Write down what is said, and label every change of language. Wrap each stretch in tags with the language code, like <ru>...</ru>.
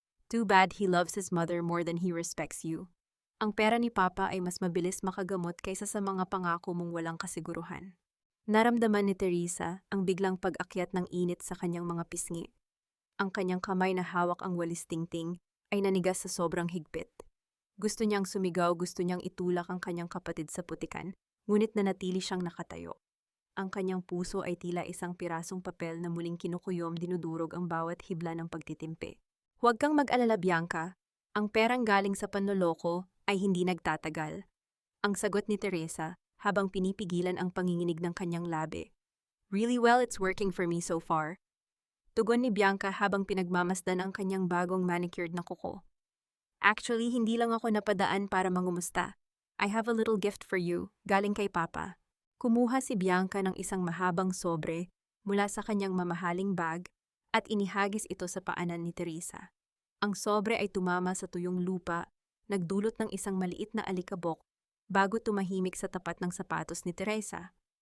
<en>Too bad he loves his mother more than he respects you.</en> <tl>Ang pera ni Papa ay mas mabilis makagamot kaysa sa mga pangako mong walang kasiguruhan. Naramdaman ni Teresa ang biglang pag-akyat ng init sa kanyang mga pisngi. Ang kanyang kamay na hawak ang walis tingting ay nanigas sa sobrang higpit. Gusto niyang sumigaw, gusto niyang itulak ang kanyang kapatid sa putikan, ngunit nanatili siyang nakatayo. Ang kanyang puso ay tila isang pirasong papel na muling kinukuyom, dinudurog ang bawat hibla ng pagtitimpi. Huwag kang mag-alala, Bianca. Ang perang galing sa panloloko ay hindi nagtatagal. Ang sagot ni Teresa habang pinipigilan ang panginginig ng kanyang labi.</tl> <en>Really well, it's working for me so far.</en> <tl>Tugon ni Bianca habang pinagmamasdan ang kanyang bagong manicured na kuko.</tl> <en>Actually,</en> <tl>hindi lang ako napadaan para mangumusta.</tl> <en>I have a little gift for you,</en> <tl>galing kay Papa. Kumuha si Bianca ng isang mahabang sobre mula sa kanyang mamahaling bag at inihagis ito sa paanan ni Teresa. Ang sobre ay tumama sa tuyong lupa, nagdulot ng isang maliit na alikabok bago tumahimik sa tapat ng sapatos ni Teresa.</tl>